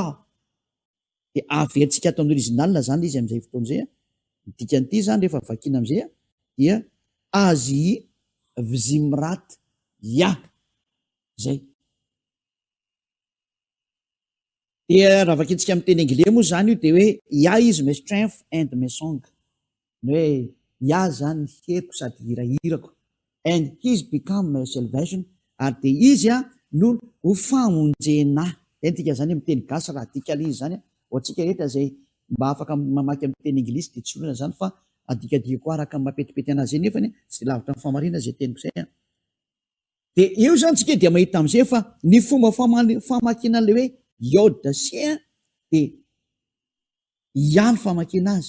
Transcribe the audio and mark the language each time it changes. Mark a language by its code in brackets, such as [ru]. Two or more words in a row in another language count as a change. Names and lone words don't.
[mg] Dia averintsika ato amin'ny original zany izy amin'izay fotoan'izay. Dikan'ity zany rehefa vakina amin'izay dia [he] עזי וזמרת יה. [mg] Zay. Dia raha vakintsika amin'ny teny anglais moa zany io dia hoe ia [en] is my strength and my song. [mg] Hoe ia zany heko sady hirahirako. [en] And his become my salvation. [mg] Ary dia izy no ho famonjena. Tika zany amin'ny teny gasy raha dikal izy zany. Ohatsika rehetra zay mba afaka mamaky amin'ny teny anglisy dia tsolona zany fa adikadika koa araka mapetipety anazy eny nefa tsy lavitra ny famarina zay teniko zay. Dia io zany tsika dia mahita amin'izay fa ny fomba famakinan'le hoe iod sy dia ia ny famakina azy.